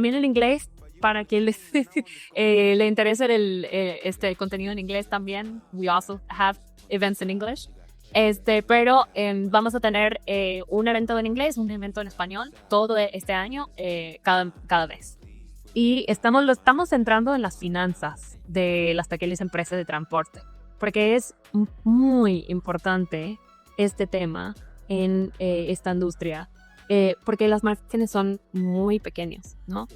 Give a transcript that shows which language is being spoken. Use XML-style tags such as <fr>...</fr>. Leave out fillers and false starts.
<es>También en inglés, para quien le interese este contenido en inglés también.</es> <en>We also have events in English.</en> <es>Pero vamos a tener un evento en inglés, un evento en español, todo este año, cada vez. Y lo estamos centrando en las finanzas de las pequeñas empresas de transporte, porque es muy importante este tema en esta industria, porque las márgenes son muy pequeñas, ¿no?</es>